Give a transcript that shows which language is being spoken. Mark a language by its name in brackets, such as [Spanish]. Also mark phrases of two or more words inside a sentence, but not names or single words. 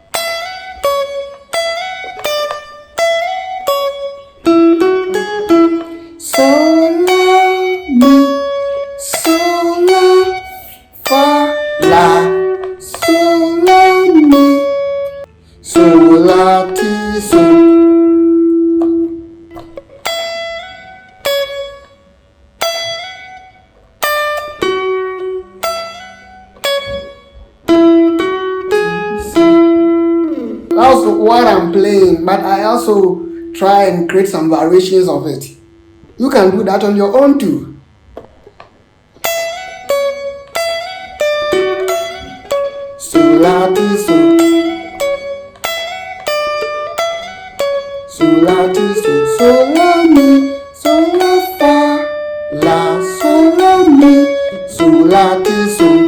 [English] Sol, la, mi, sol, la, fa, la, sol, la, mi, sol, la, ti, so. That's what I'm playing, but I also try and create some variations of it. You can do that on your own too. So la ti so, so la ti so, so la mi, so la fa, la, so la mi, so la ti so.